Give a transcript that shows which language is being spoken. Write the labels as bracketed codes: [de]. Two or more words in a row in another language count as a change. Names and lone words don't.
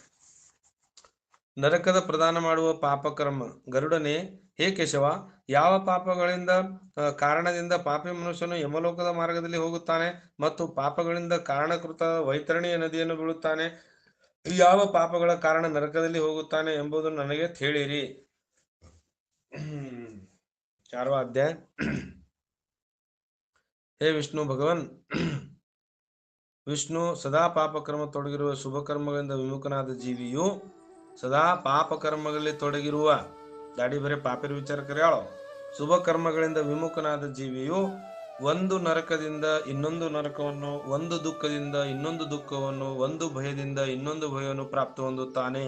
[kn] ನರಕದ ಪ್ರದಾನ ಮಾಡುವ ಪಾಪಕರ್ಮ. ಗರುಡನೇ, ಹೇ ಕೇಶವ, ಯಾವ ಪಾಪಗಳಿಂದ ಕಾರಣದಿಂದ ಪಾಪಿ ಮನುಷ್ಯನು ಯಮಲೋಕದ ಮಾರ್ಗದಲ್ಲಿ ಹೋಗುತ್ತಾನೆ ಮತ್ತು ಪಾಪಗಳಿಂದ ಕಾರಣಕೃತ ವೈತರಣಿಯ ನದಿಯನ್ನು ಬೀಳುತ್ತಾನೆ, ಯಾವ ಪಾಪಗಳ ಕಾರಣ ನರಕದಲ್ಲಿ ಹೋಗುತ್ತಾನೆ ಎಂಬುದನ್ನು ನನಗೆ ಹೇಳಿರಿ. [mr] 4वा अध्याय. [kn] हे ವಿಷ್ಣು ಭಗವನ್, ವಿಷ್ಣು ಸದಾ ಪಾಪಕರ್ಮ ತೊಡಗಿರುವ ಶುಭ ಕರ್ಮಗಳಿಂದ ವಿಮುಖನಾದ ಜೀವಿಯು ಸದಾ ಪಾಪಕರ್ಮಗಳಲ್ಲಿ ತೊಡಗಿರುವ ದಾಡಿ ಬರೇ ಪಾಪಿರ ವಿಚಾರ ಕರೆಯಾಳೋ ಶುಭ ಕರ್ಮಗಳಿಂದ ವಿಮುಖನಾದ ಜೀವಿಯು ಒಂದು ನರಕದಿಂದ ಇನ್ನೊಂದು ನರಕವನ್ನು, ಒಂದು ದುಃಖದಿಂದ ಇನ್ನೊಂದು ದುಃಖವನ್ನು, ಒಂದು ಭಯದಿಂದ ಇನ್ನೊಂದು ಭಯವನ್ನು ಪ್ರಾಪ್ತ ಹೊಂದುತ್ತಾನೆ.